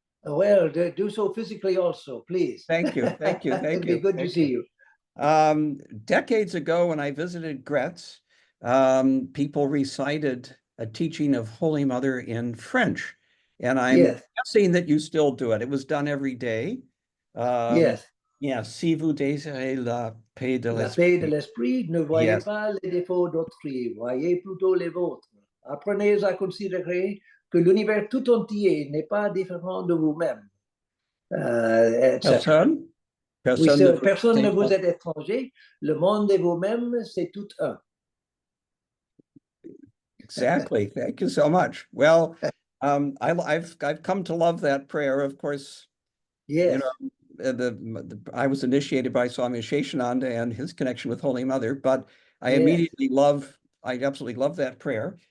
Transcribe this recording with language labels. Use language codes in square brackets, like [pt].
[en] Well, do so physically also, please. Thank you. Thank you. Thank you. It'd be good to see you. Decades ago, when I visited Gretz, people recited a teaching of Holy Mother in French. And I'm guessing that you still do it. It was done every day. Yes. [fr] Yeah, si vous désirez la paix de La l'esprit. paix de l'esprit, ne voyez pas les défauts d'autrui, voyez plutôt les vôtres. Apprenez à considérer que l'univers tout entier n'est pas différent de vous-même. Personne? Personne ne vous est étranger. Le monde et vous-même, c'est tout un. [en] Exactly. Thank you so much. Well, I've come to love that prayer. Of course, yes. You know, I was initiated by Swami Sheshananda and his connection with Holy Mother, but I immediately I absolutely love that prayer.